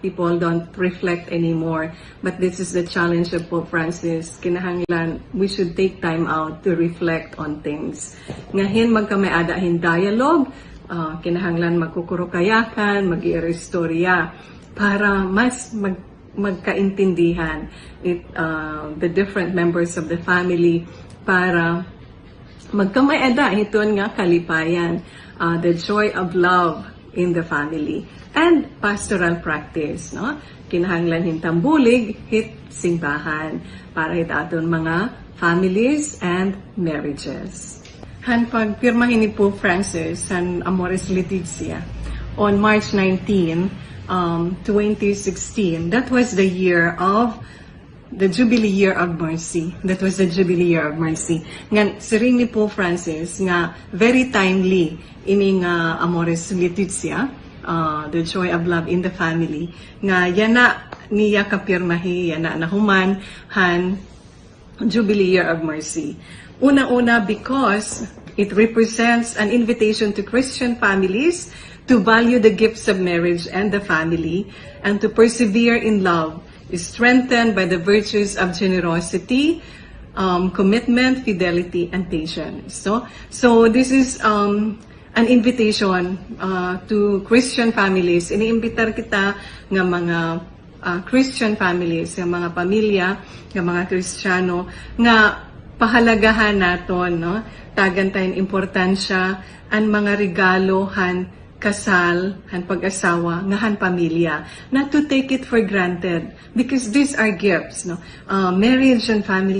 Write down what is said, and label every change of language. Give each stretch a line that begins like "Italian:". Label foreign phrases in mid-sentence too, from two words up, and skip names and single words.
English: People don't reflect anymore, but this is the challenge of Pope Francis. Kinahanglan we should take time out to reflect on things.
Waray: Ngahin magkamay-ada hin dialogue, kinahanglan magkukurukayakan, mag-irestorya para mas magkaintindihan
English: the different members of the family,
Waray: para magkamay-ada hiton nga kalipayan,
English: the joy of love in the family, and pastoral practice, no?
Waray: Kinahanglan hintambulig hit simbahan para hit aton mga
English: families and marriages.
Waray: Han pagpirmahin ni Pope Francis han Amoris Laetitia
English: on March 19, 2016. That was the year of the Jubilee Year of Mercy. That was the Jubilee Year of Mercy.
Waray: Nga siring ni Pope Francis nga
English: very timely
Waray: ini nga Amoris Laetitia,
English: the joy of love in the family,
Waray: nga yana niya kapirmahi, yana nahuman han Jubilee Year of Mercy.
English: Una-una because it represents an invitation to Christian families to value the gifts of marriage and the family, and to persevere in love, is strengthened by the virtues of generosity, commitment, fidelity, and patience. So this is an invitation to Christian families.
Waray: Iniimbitar kita nga mga
English: Christian families,
Waray: nga mga pamilya, nga mga Kristiyano, nga pahalagahan naton, no? Tagantayin importansya ang mga regalo han kasal, han pag-asawa, nga han pamilya.
English: Not to take it for granted, because these are gifts, no? Marriage and family